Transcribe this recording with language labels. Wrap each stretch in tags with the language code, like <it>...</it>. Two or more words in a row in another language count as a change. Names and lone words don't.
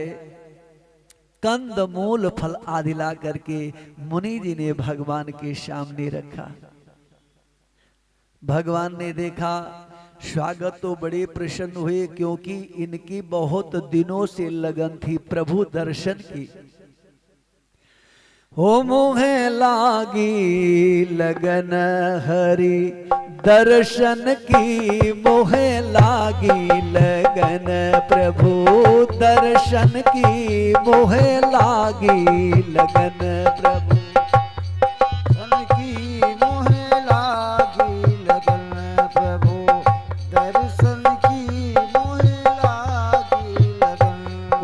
<hi>कंद मूल फल आदि ला करके मुनि जी ने भगवान के सामने रखा। भगवान ने देखा, स्वागत तो बड़े प्रसन्न हुए, क्योंकि इनकी बहुत दिनों से लगन थी प्रभु दर्शन की। हो मुहे लागी लगन हरि दर्शन की, मोहे लागी लगन प्रभु दर्शन की, मोहे लागी लगन प्रभु दर्शन की, मोहे लागी लगन प्रभु दर्शन की, मोहे लागी लगन।</hi>